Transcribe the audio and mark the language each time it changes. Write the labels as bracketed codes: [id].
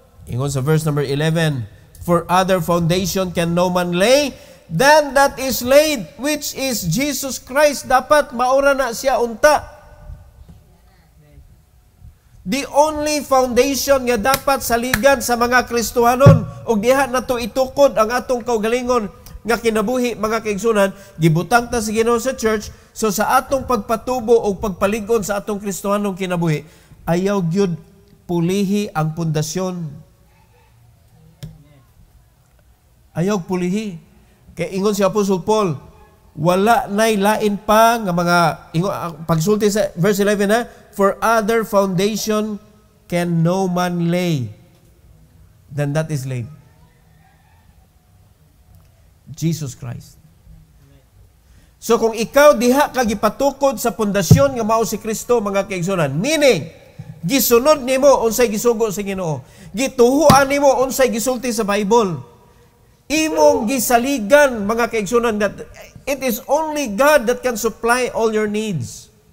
[ceb] Ingon sa [en] verse number 11, for other foundation can no man lay than that is laid, which is Jesus Christ. [ceb] Dapat maura na siya unta. [en] The only foundation [ceb] nga dapat saligan sa mga Kristohanon ug diha nato itukod ang atong kaugalingon nga kinabuhi, mga kaigsunan, gibutang ta sa Ginoo sa church. So sa atong pagpatubo o pagpaligon sa atong Kristohanong kinabuhi, ayaw gyud pulihi ang pundasyon. Ayaw pulihi. Kay ingon si Apostle Paul, wala nay lain pa nga mga pagsulti sa verse 11 na, [en] for other foundation can no man lay than that is laid. Jesus Christ. [ceb] So kung ikaw diha ka gipatukod sa pundasyon nga mao si Kristo, mga kaigsunan, meaning gisunod nimo unsay gisugo sa Ginoo, gituhuan nimo unsay gisulti sa Bible, Imong gisaligan, mga kaigsunan, [en] that it is only God that can supply all your needs.